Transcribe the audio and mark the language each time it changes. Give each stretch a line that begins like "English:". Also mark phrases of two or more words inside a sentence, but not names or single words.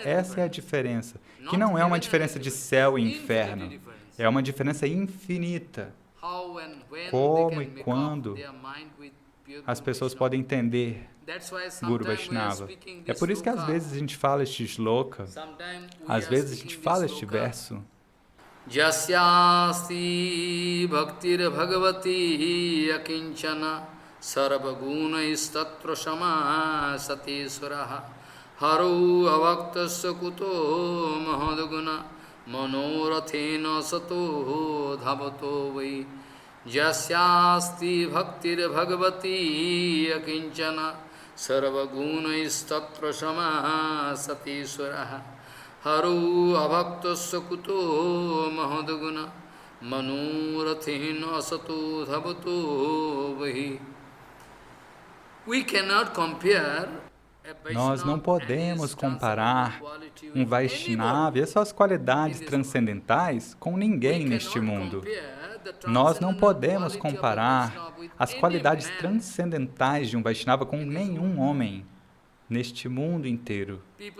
Portuguese: Essa é a diferença, que não é uma diferença de céu e inferno, é uma diferença infinita. Como e quando as pessoas podem entender Guru Vaishnava. É por isso que às vezes a gente fala este shloka, às vezes a gente fala este verso.
Sanskrit: यस्यास्ति भक्तिर् भगवति अकिंचना सर्वगुण शम सतेस्वरह हरो अवक्तस्य कुतो महद्गुणा मनोरथेन सतो धावतो वै यस्यास्ति भक्तिर् भगवति अकिंचना सर्वगुण शम सतेस्वरह हरु अवक्तस्य कुतो महद्गुणा मनुरथेन असतो धावतो वहि.
Portuguese: Nós não podemos comparar um Vaishnava e as suas qualidades transcendentais com ninguém neste mundo. Nós não podemos comparar as qualidades transcendentais de um Vaishnava com nenhum homem neste mundo inteiro.